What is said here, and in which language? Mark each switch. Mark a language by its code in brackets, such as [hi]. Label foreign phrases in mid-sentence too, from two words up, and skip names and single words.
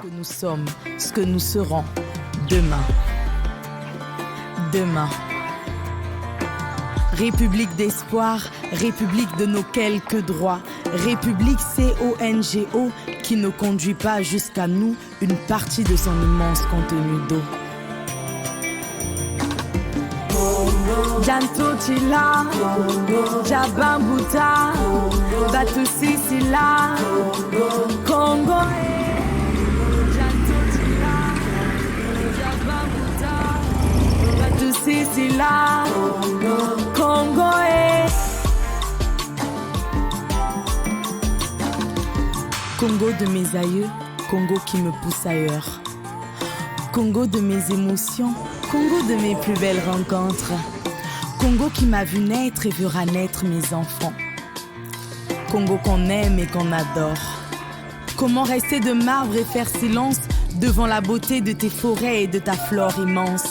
[fr] Ce que nous sommes, ce que nous serons demain. Demain. République d'espoir, république de nos quelques droits, république CONGO qui ne conduit pas jusqu'à nous une partie de son immense contenu d'eau. Janto Chila, Jabambuta, Batu Sisila, Congo. Janto Chila, Jabambuta, Batu Sisila, Congo. Congo de mes aïeux, Congo qui me pousse ailleurs. Congo de mes émotions, Congo de mes plus belles rencontres. Congo qui m'a vu naître et verra naître mes enfants. Congo qu'on aime et qu'on adore. Comment rester de marbre et faire silence devant la beauté de tes forêts et de ta flore immense.